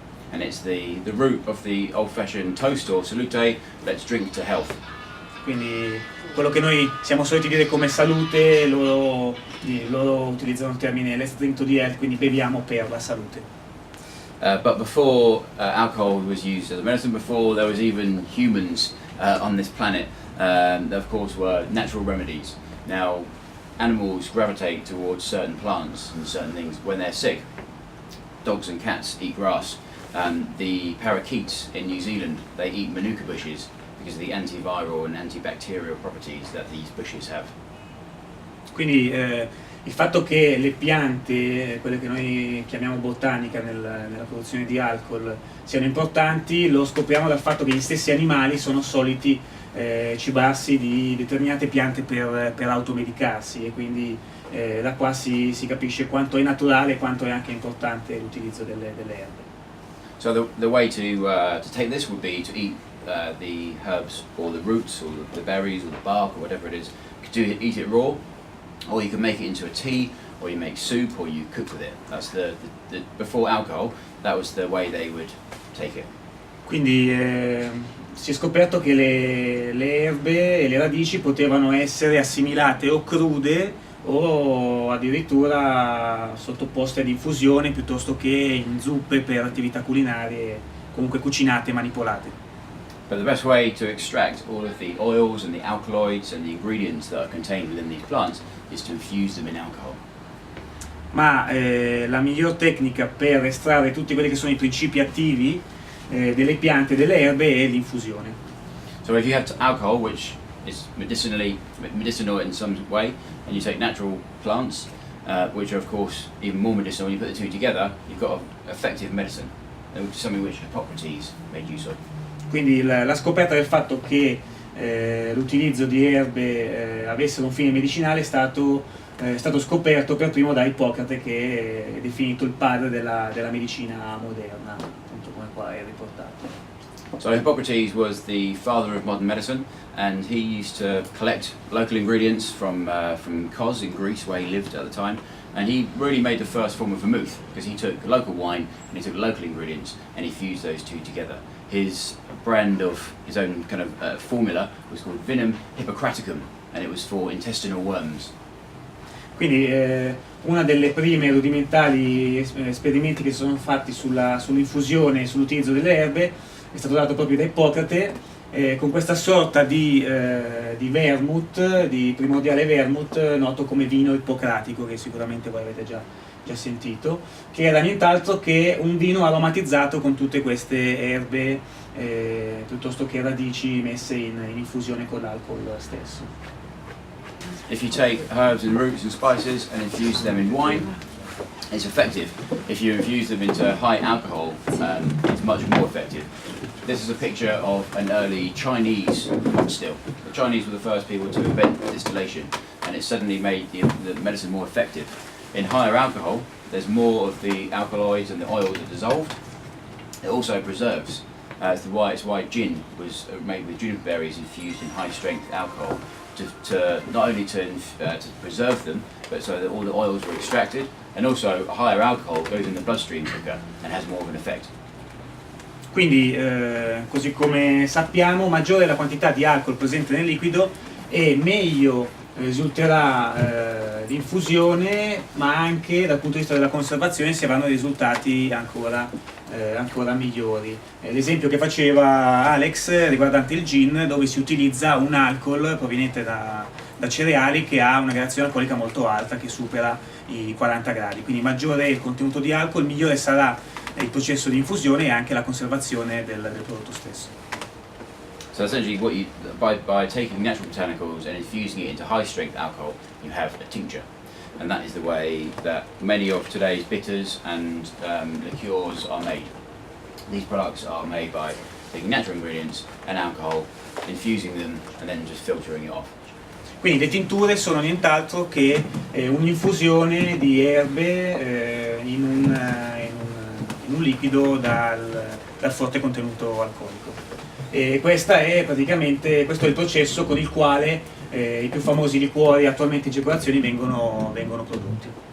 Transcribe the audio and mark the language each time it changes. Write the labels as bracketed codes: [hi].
[en] And it's the root of the old-fashioned toast or salute, let's drink to health. [it] Quindi quello che noi siamo soliti dire come salute, loro utilizzano il termine [en] let's drink to the health, [it] quindi beviamo per la salute. [en] But before alcohol was used as a medicine, before there was even humans on this planet, there of course were natural remedies. Now, animals gravitate towards certain plants and certain things when they're sick. Dogs and cats eat grass. The parakeets in New Zealand, they eat manuka bushes because of the antiviral and antibacterial properties that these bushes have. [it] Quindi il fatto che le piante, quelle che noi chiamiamo botanica nella produzione di alcol, siano importanti lo scopriamo dal fatto che gli stessi animali sono soliti cibarsi di determinate piante per automedicarsi, e quindi da qua si capisce quanto è naturale e quanto è anche importante l'utilizzo delle erbe. [en] So the way to take this would be to eat the herbs or the roots or the berries or the bark or whatever it is. You could eat it raw, or you can make it into a tea, or you make soup, or you cook with it. That's the before alcohol, that was the way they would take it. [it] Quindi si è scoperto che le erbe e le radici potevano essere assimilate o crude o addirittura sottoposte ad infusione piuttosto che in zuppe per attività culinarie, comunque cucinate e manipolate. [en] But the best way to extract all of the oils and the alkaloids and the ingredients that are contained within these plants is to infuse them in alcohol. [it] Ma la miglior tecnica per estrarre tutti quelli che sono i principi attivi delle piante e delle erbe è l'infusione. [en] So if you have alcohol, which is medicinal in some way, and you take natural plants, which are of course even more medicinal, when you put the two together, you've got effective medicine, which is something which Hippocrates made use of. [it] Quindi la scoperta del fatto che l'utilizzo di erbe avessero un fine medicinale è stato scoperto per primo da Ippocrate, che è definito il padre della medicina moderna, appunto come qua è riportato. [en] So Hippocrates was the father of modern medicine, and he used to collect local ingredients from Kos in Greece, where he lived at the time, and he really made the first form of vermouth, because he took local wine and he took local ingredients and he fused those two together. His brand of his own kind of formula was called Vinum Hippocraticum, and it was for intestinal worms. [it] Quindi una delle prime rudimentali esperimenti che sono fatti sull'infusione e sull'utilizzo delle erbe è stato dato proprio da Ippocrate, con questa sorta di vermouth, di primordiale vermouth, noto come vino ippocratico, che sicuramente voi avete già sentito, che era nient'altro che un vino aromatizzato con tutte queste erbe piuttosto che radici messe in infusione con l'alcol stesso. [en] If you take herbs and roots and spices and infuse them in wine, it's effective. If you infuse them into high alcohol, it's much more effective. This is a picture of an early Chinese pot still. The Chinese were the first people to invent distillation, and it suddenly made the medicine more effective. In higher alcohol, there's more of the alkaloids and the oils are dissolved. It also preserves. It's why gin was made with juniper berries infused in high-strength alcohol, to not only to preserve them, but so that all the oils were extracted, and also a higher alcohol goes in the bloodstream quicker and has more of an effect. [it] Quindi, così come sappiamo, maggiore è la quantità di alcol presente nel liquido e meglio risulterà l'infusione, ma anche dal punto di vista della conservazione si avranno risultati ancora migliori. L'esempio che faceva Alex riguardante il gin, dove si utilizza un alcol proveniente da cereali che ha una gradazione alcolica molto alta, che supera i 40 gradi, quindi maggiore è il contenuto di alcol, migliore sarà il processo di infusione e anche la conservazione del prodotto stesso. [en] So essentially, by taking natural botanicals and infusing it into high-strength alcohol, you have a tincture, and that is the way that many of today's bitters and liqueurs are made. These products are made by taking natural ingredients and alcohol, infusing them, and then just filtering it off. [it] Quindi le tinture sono nient'altro che un'infusione di erbe in un liquido dal forte contenuto alcolico. E questo è il processo con il quale i più famosi liquori attualmente in circolazione vengono prodotti.